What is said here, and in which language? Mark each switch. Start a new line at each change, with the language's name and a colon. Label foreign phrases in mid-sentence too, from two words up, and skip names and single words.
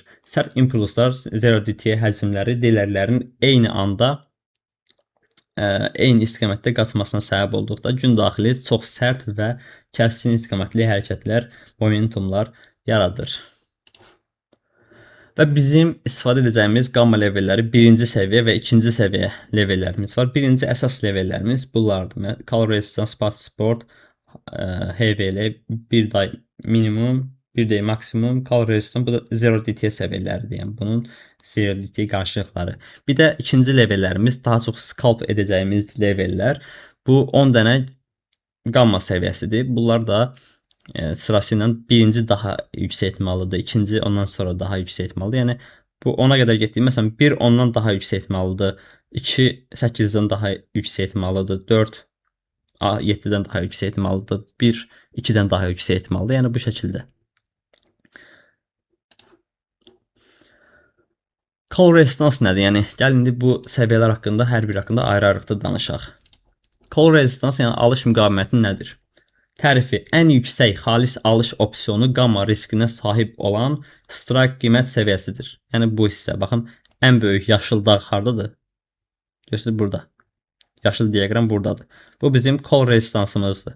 Azerbaijani: Sərt impulslar
English: Zero DTE
Azerbaijani: həcmləri dilərlərin eyni anda eyni istiqamətdə qaçmasına səbəb olduqda gün daxili çox sərt və kəskin istiqamətli hərəkətlər, momentumlar yaradır. Və bizim istifadə edəcəyimiz qamma levelləri birinci səviyyə və ikinci səviyyə levellərimiz var. Birinci əsas levellərimiz bunlardır.
English: Call Resistance, Spot Support, HVL, 1 day minimum, 1 day maksimum, Call Resistance,
Azerbaijani: bu da
English: Zero DTE
Azerbaijani: səviyyələridir. Yəni bunun
English: Zero DTE
Azerbaijani: qarşılıqları. Bir də ikinci levellərimiz daha çox scalp edəcəyimiz levellər. Bu 10 dənə qamma səviyyəsidir. Bunlar da sırası ilə birinci daha yüksək ehtimallıdır, ikinci ondan sonra daha yüksək ehtimallıdır. Yəni bu 10-a qədər getdiyi, məsələn 1 10-dan daha yüksək ehtimallıdır, 2 8-dən daha yüksək ehtimallıdır, 4 7-dən daha yüksək ehtimallıdır, 1 2-dən daha yüksək ehtimallıdır. Yəni bu şəkildə.
English: Call resistance
Azerbaijani: nədir? Yəni gəlin indi bu səviyyələr haqqında hər biri haqqında ayrı-ayrılıqda danışaq.
English: Call resistance
Azerbaijani: yəni alış müqaviməti nədir? Tərifi ən yüksək xalis alış opsiyonu qamma riskinə sahib olan strike qiymət səviyyəsidir. Yəni bu hissə, baxın, ən böyük yaşıl dağ hardadır? Görürsünüz burada. Yaşıl diaqram buradadır. Bu bizim
English: call resistansımızdır.